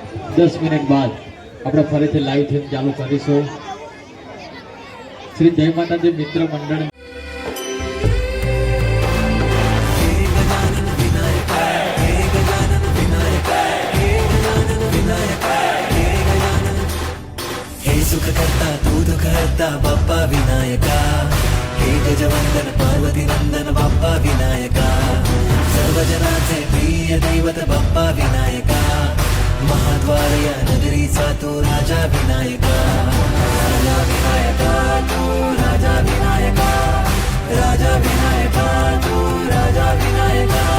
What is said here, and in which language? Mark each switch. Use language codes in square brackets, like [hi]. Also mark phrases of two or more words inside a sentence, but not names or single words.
[gu] 10 મિનિટ બાદ આપણે ફરીથી લાઈવ થીમ ચાલુ કરીશું. શ્રી જય માતાજી મિત્ર મંડળ [mr] हे सुख करता तू दुख हरता बाप्पा विनायका, हे गजवंदन पार्वती नंदन बाप्पा विनायका, सर्व जनाचे प्रिय दैवत बाप्पा विनायका, महाद्वारया नगरीचा तू राजा विनायका, राजा विनायका तू राजा विनायका, राजा विनायका तू राजा विनायका.